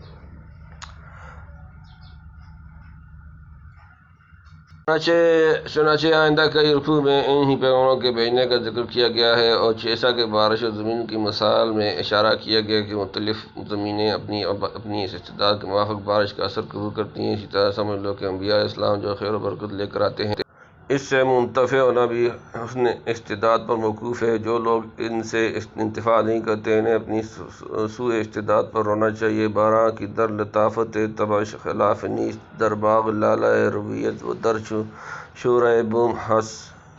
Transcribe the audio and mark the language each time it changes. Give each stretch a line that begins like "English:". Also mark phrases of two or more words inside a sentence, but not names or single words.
Urdu: چنانچہ آئندہ کئی رکوع میں انہی پیغمبروں کے بھیجنے کا ذکر کیا گیا ہے، اور جیسا کہ بارش اور زمین کی مثال میں اشارہ کیا گیا کہ مختلف زمینیں اپنی استعداد کے موافق بارش کا اثر قبول کرتی ہیں، اسی طرح سمجھ لو کہ انبیاء اسلام جو خیر و برکت لے کر آتے ہیں، اس سے منتفع ہونا بھی حسن استعداد پر موقوف ہے۔ جو لوگ ان سے انتفاع نہیں کرتے، انہیں اپنی سوء استعداد پر رونا چاہیے۔
Persian: باراں کی در لطافت تبش خلاف نیست، در باغ لالۂ رویت و در شورۂ بوم ہنس